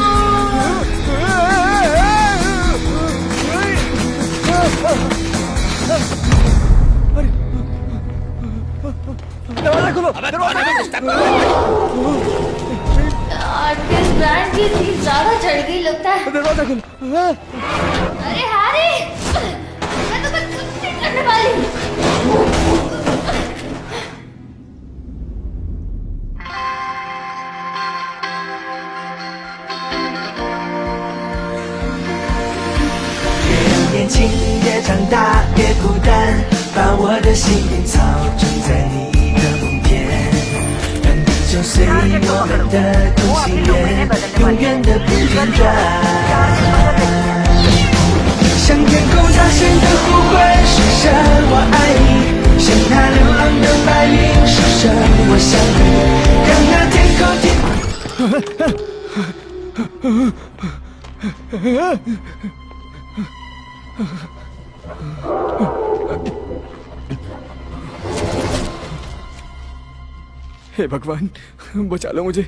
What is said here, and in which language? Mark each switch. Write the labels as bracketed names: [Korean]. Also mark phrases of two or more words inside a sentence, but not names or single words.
[Hindi] दरवाजा खोलो, [English] artist brand [Hindi] की थी ज्यादा चढ़ गई लगता है। दरवाजा खोलो। अरे हैरी, मैं तो कुछ नहीं करने वाली। [Chinese] 年轻也长大也孤单，把我的心草种在你的梦田，让地球随我们的同心圆，永远的不停转。向天空大声的呼唤，说声我爱你，向那流浪的白云说声我想你，让那天空 [Hindi] हे भगवान बचा लो मुझे।